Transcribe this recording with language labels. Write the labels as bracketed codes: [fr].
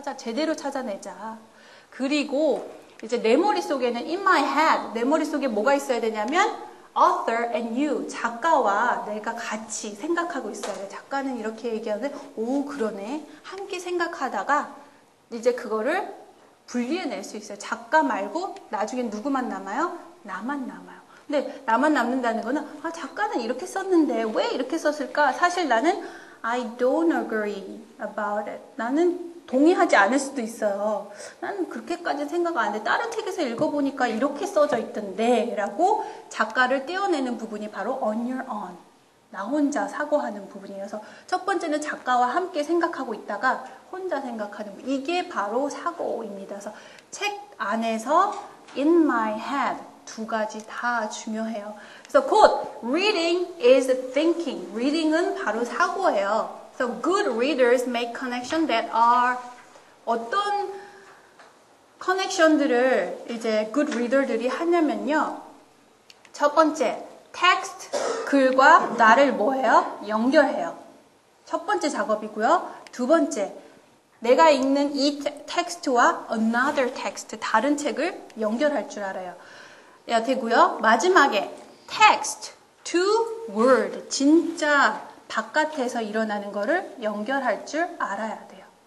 [ko] 제대로 찾아내자. 그리고 이제 내 머릿속에는 [en] in my head, [ko] 내 머릿속에 뭐가 있어야 되냐면 [en] author and you, [ko] 작가와 내가 같이 생각하고 있어야 돼. 작가는 이렇게 얘기하는데 오 그러네. 함께 생각하다가 이제 그거를 분리해낼 수 있어요. 작가 말고 나중엔 누구만 남아요? 나만 남아요. 근데 나만 남는다는 거는 작가는 이렇게 썼는데 왜 이렇게 썼을까? 사실 나는 [en] I don't agree about it. [ko] 나는 동의하지 않을 수도 있어요. 나는 그렇게까지는 생각 안 해. 다른 책에서 읽어보니까 이렇게 써져 있던데 라고 작가를 떼어내는 부분이 바로 [en] on your own. [ko] 나 혼자 사고하는 부분이어서 첫 번째는 작가와 함께 생각하고 있다가 혼자 생각하는 부분. 이게 바로 사고입니다. 그래서 책 안에서 [en] in my head [ko] 두 가지 다 중요해요. 그래서 곧 [en] reading is thinking. [ko] reading은 바로 사고예요. [en] So good readers make connection that are [ko] 어떤 커넥션들을 이제 good reader들이 하냐면요. 첫 번째, text, 글과 나를 뭐해요? 연결해요. 첫 번째 작업이고요. 두 번째, 내가 읽는 이 텍스트와 [en] another text, [ko] 다른 책을 연결할 줄 알아야 되고요. 마지막에 [en] text to word, [ko] 진짜 바깥에서 일어나는 거를 연결할 줄 알아야 돼요.